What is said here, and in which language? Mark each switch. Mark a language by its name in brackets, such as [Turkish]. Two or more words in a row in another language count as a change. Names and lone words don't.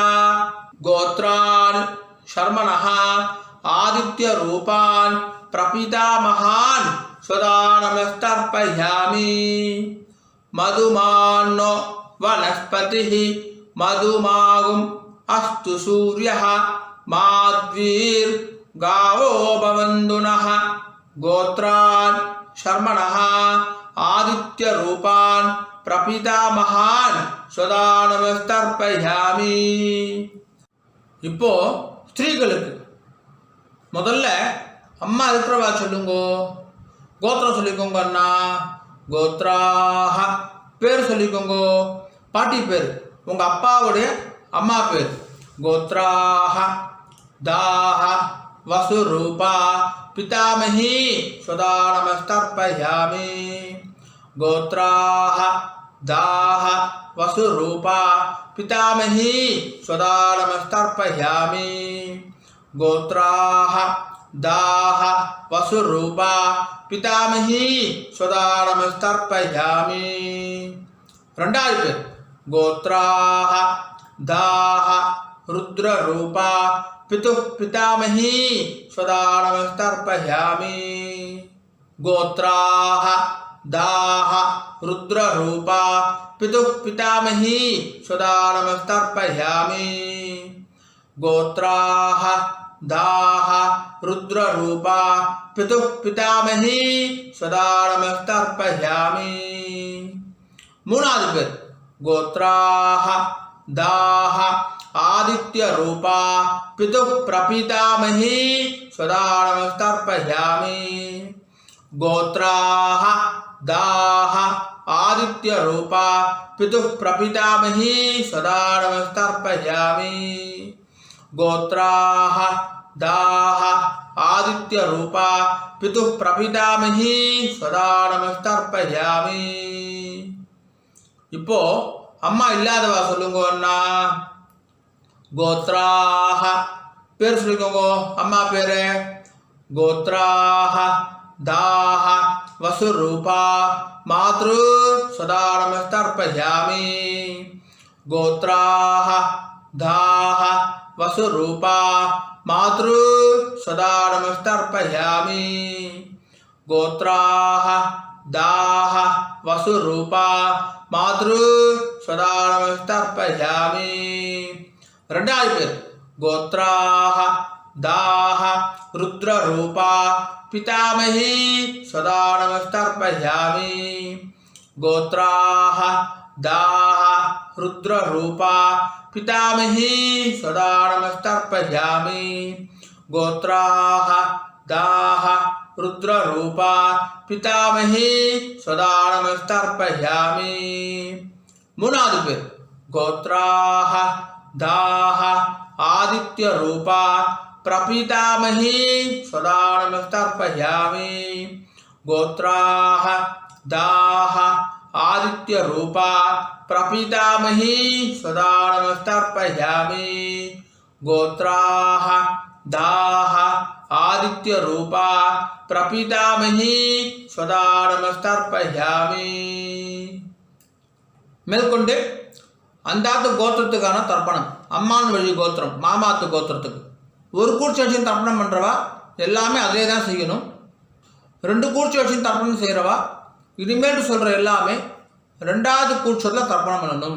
[Sanskrit] गोत्रान् शर्मणः आदित्य रूपान् प्रपितामहान् स्वधानमस्तर्पयामि. मधुमान्नो वनस्पतिः मधुमाँ अस्तु सूर्यः माध्वीर् गावो भवन्तुनः. गोत्रान् शर्मणः आदित्य रूपान् प्रपितामहान् स्वदानमस्तर्पयामि. [Tamil] இப்போ ஸ்திரீகளுக்கு முதல்ல அம்மா இருக்கிறவா சொல்லுங்கோ. கோத்திரம் சொல்லிக்கோங்க அண்ணா. கோத்ராஹ பேர் சொல்லிக்கோங்க. பாட்டி பேர் உங்க அப்பாவுடைய அம்மா பேர். [Sanskrit] गोत्राः दाः वसुरूपा पितामही स्वदानमस्तर्पयामि. गोत्राः दाः वसुरूपा पितामही स्वदानमस्तर्पयामि. गोत्राः दाः वसुरूपा पितामही स्वदानमस्तर्पयामि. [Tamil] ரெண்டாவது பேர். [Sanskrit] கோத்ராः दाः रुद्ररूपा पितुः पितामही स्वदानमस्तर्पयामि. गोत्राः दाः रुद्ररूपा पितुः पितामही स्वदा नमस्तर्पयामि गोत्राः दाः रुद्ररूपा पितुः पितामही स्वदा नमस्तर्पयामि [Tamil] மூணாவது பேர் [Sanskrit] गोत्राः दाः आदित्य रूपा पितुः प्रपितामही स्वदा नमस्तर्पयामि गोत्राः दाः आदित्य रूपा पितुः प्रपितामही स्वदा नमस्तर्पयामि गोत्राः दाः आदित्य रूपा पितुः प्रपितामही स्वदा नमस्तर्पयामि [Tamil] இப்போ அம்மா இல்லாதவா சொல்லுங்க அண்ணா கோத்ராஹ பேர் சொல்லிக்கோங்க அம்மா பேரு [Sanskrit] गोत्राः दाः वसुरूपा मातृ सदा नमस्तर्पयामि गोत्राः दाः वसुरूपा मातृ सदा नमस्तर्पयामि கோத்ராஹ दाः वसुरूपा मातृ सदा नमस्तर्पयामि [Tamil] ரெண்டாவது பேர் [Sanskrit] गोत्राः दाः रुद्ररूपा पितामही सदा नमस्तर्पयामि गोत्राः दाः रुद्ररूपा पितामही सदा नमस्तर्पयामि गोत्राः दाः रुद्ररूपा पितामही सदा नमस्तर्पयामि [Tamil] மூணாவது பேர் [Sanskrit] गोत्राः दाः आदित्य रूपा प्रपितामही सदा नमस्तर्पयामि गोत्राः दाः आदित्य रूपा प्रपितामही सदा नमस्तर्पयामि गोत्राः दाः आदित्य रूपा प्रपितामही सदा नमस्तर्पयामि [Tamil] மேற்கொண்டு அந்தாத்து கோத்திரத்துக்கான தர்ப்பணம் அம்மான் வழி கோத்திரம் மாமாத்து கோத்திரத்துக்கு ஒரு கூர்ச்சி வச்சு தர்ப்பணம் பண்ணுறவா எல்லாமே அதே தான் செய்யணும். 2 கூர்ச்சி வச்சு தர்ப்பணம் செய்கிறவா இனிமேல் சொல்கிற எல்லாமே 2வது கூர்ச்சத்தில் தர்ப்பணம் பண்ணணும்.